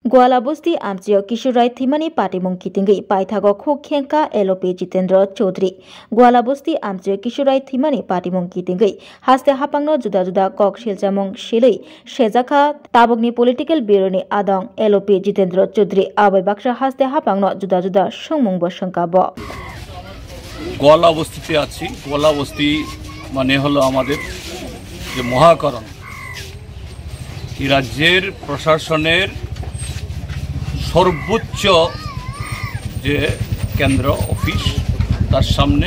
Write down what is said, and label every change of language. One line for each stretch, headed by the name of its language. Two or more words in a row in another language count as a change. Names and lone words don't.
Kok Borok: Gwalabusti amchio Kishurai Thimani Patimung Kitingi Paithago Khukhenka LOP Jitendra Chaudhary Gwalabusti amchio Kishurai Thimani Patimung Kitingi Haste Hapangno Juda Juda Kok Shiljamung Shilei Shezakha Tabogni
English: Political Bureau
Kok Borok: ni Adong LOP Jitendra Chaudhary Abai Baksha Haste Hapangno Juda Juda Shongmung Bo Shankabo
Bangla: গোয়ালাবস্তিতে আছি। গোয়ালাবস্তি মানে হলো আমাদের যে মহাকরণ, এই রাজ্যের প্রশাসনের সর্বোচ্চ যে কেন্দ্র অফিস, তার সামনে।